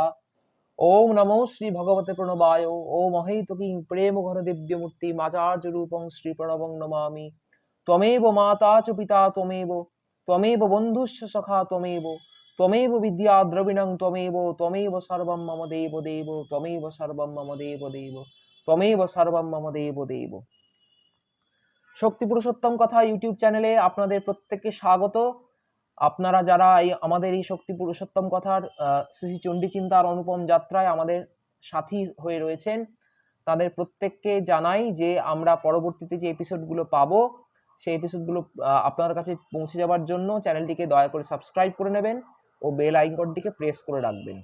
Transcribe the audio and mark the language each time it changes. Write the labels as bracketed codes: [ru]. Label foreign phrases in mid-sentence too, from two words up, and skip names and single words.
[sa] ओम नमो श्री भगवते प्रणवाय ओम अहेतुकी प्रेम घन दिव्य मूर्ति माचार्य रूपं श्री प्रणवं नमामि। त्वमेव माता च पिता त्वमेव बन्धुश्च सखा त्वमेव विद्या द्रविणं त्वमेव सर्वं मम देव देव त्वमेव सर्वं मम देव देव त्वमेव सर्वं मम देव देव। [bn] শক্তি পুরুষোত্তম কথা [en] YouTube channel [bn] আপনাদের প্রত্যেককে স্বাগত। আপনারা যারা আমাদের এই শক্তি পুরুষোত্তম কথার শ্রী চণ্ডী চিন্তার অনুপম যাত্রায় আমাদের সাথী হয়ে রয়েছেন, তাদের প্রত্যেককে জানাই যে আমরা পরবর্তীতে যে এপিসোডগুলো পাবো সেই এপিসোডগুলো আপনাদের কাছে পৌঁছে যাওয়ার জন্য চ্যানেলটিকে দয়া করে সাবস্ক্রাইব করে নেবেন ও [en] bell icon [bn] প্রেস করে রাখবেন।